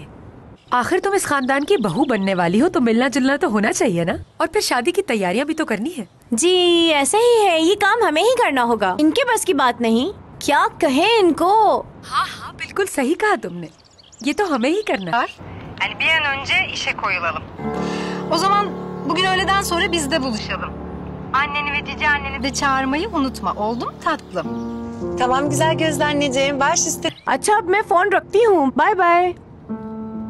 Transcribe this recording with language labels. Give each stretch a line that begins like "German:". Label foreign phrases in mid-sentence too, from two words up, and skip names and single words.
Hindi: आखिर तुम इस खानदान की बहू बनने वाली हो तो मिलना जुलना तो होना चाहिए ना। और फिर शादी की तैयारियां भी तो करनी है। जी ऐसा ही है, ये काम हमें ही करना होगा, इनके बस की बात नहीं। क्या कहे इनको? हाँ, बिल्कुल सही कहा तुमने, ये तो हमें ही करना है।
Turkish: Yani bir an önce işe koyulalım. O zaman bugün öğleden sonra biz de buluşalım. Anneni ve cici anneni de çağırmayı unutma. Oldu mu tatlım? Tamam güzel gözlü anneciğim. Baş üstüne.
Hindi: अच्छा अब मैं फोन रखती हूँ,
English: bye bye.